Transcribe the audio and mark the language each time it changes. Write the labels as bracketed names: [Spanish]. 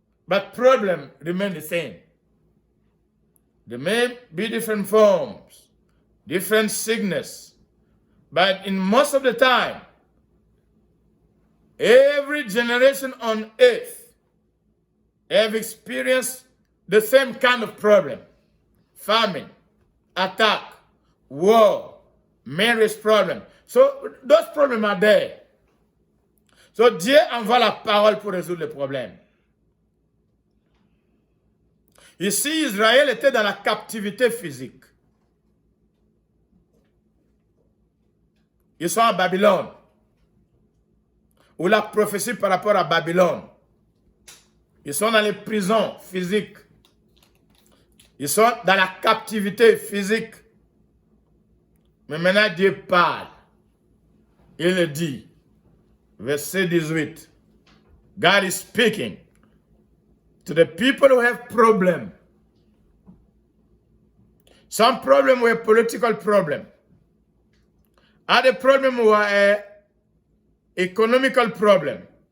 [English] but problem remain the same. There may be different forms, different sickness, but in most of the time, every generation on earth have experienced the same kind of problem. Famine, attack, war, marriage problem. So those problems are there. [French] So Dieu envoie la parole pour résoudre les problèmes. Ici, Israël était dans la captivité physique. Ils sont à Babylone. Ou la prophétie par rapport à Babylone. Ils sont dans les prisons physiques. Ils sont dans la captivité physique. Mais maintenant, Dieu parle. Il dit, verset 18, [English] God is speaking to the people who have problems. Some problem were political problem. Other problem were economical problem.